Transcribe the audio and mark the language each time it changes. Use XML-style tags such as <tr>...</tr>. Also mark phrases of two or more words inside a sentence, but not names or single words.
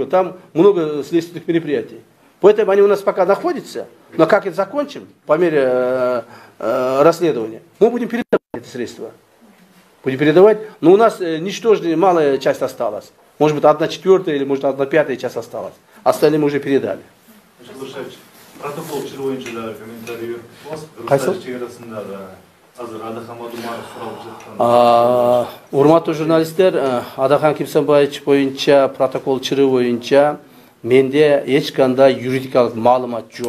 <ru>Там много следственных мероприятий. Поэтому они у нас пока находятся, но как это закончим по мере расследования, мы будем передавать эти средства. Будем передавать, но у нас ничтожная малая часть осталась. Может быть 1/4 или может 1/5 часть осталась. Остальные мы уже передали.</ru> <ky>Протокол чырвоюнча комментарий Кайсы? чегарасында азыр Адахан Мадумаров сурап жаткан. Урматтуу журналисттер, Адахан Кимсанбаевич боюнча протокол чыруу боюнча менде эч кандай юридикалык маалымат жок.</ky>